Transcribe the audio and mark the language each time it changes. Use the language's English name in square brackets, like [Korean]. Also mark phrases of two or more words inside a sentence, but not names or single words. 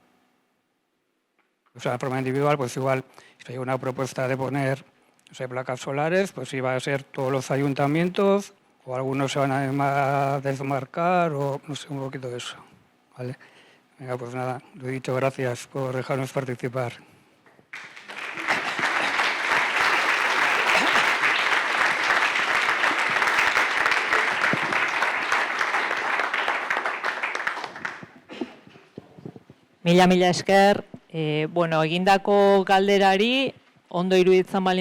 [Spanish] O sea, de forma individual, pues igual, si hay una propuesta de poner, no sé, placas solares, pues iba a ser todos los ayuntamientos, o algunos se van a desmarcar, o no sé, un poquito de eso. ¿Vale? Venga, pues nada, lo he dicho, gracias por dejarnos participar. [Basque] Mila esker, bueno, egindako galderari, ondo iruditzen bali